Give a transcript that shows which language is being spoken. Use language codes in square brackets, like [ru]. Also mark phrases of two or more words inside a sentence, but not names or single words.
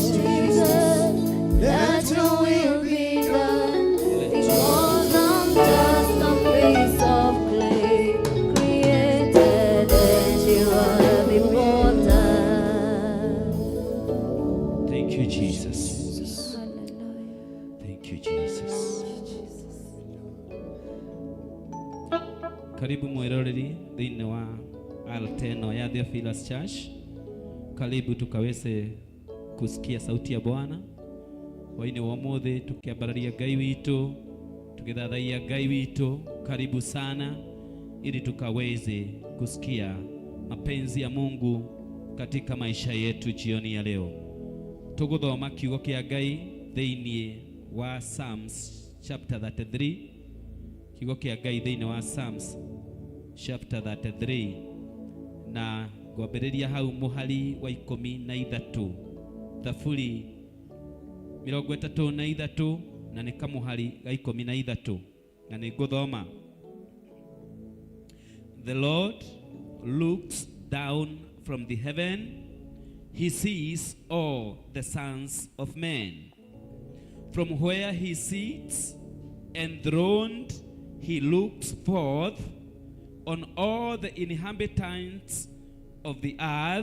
[en] Jesus, let your will be done, because I'm just a piece of clay created and you are the potter. Thank you, Jesus. Hallelujah. Thank you, Jesus. [ki] Karibu mweroreri thĩinĩ wa alteno ya Theophilus Church. [sw] Karibu tukaweze kusikia sauti ya Bwana. [ki] Hwa-ini wa ũmũthĩ tukiambararia Ngai witũ, tukithathaiya Ngai witũ. [sw] Karibu sana ili tukaweze kusikia mapenzi ya Mungu katika maisha yetu jioni ya leo. [ki] Tuguthoma kiugo kĩa Ngai thĩinĩ wa [en] Psalms chapter [ki] 33. Kiugo kĩa Ngai thĩinĩ wa [en] Psalms chapter [ki] 33, na ngwambĩrĩria hau mũhari wa 13. Thaburi 33 na nĩ kamũhari ga 13, na nĩ ngũthoma. [en] The Lord looks down from the heaven. He sees all the sons of men. From where he sits enthroned, he looks forth on all the inhabitants of the earth.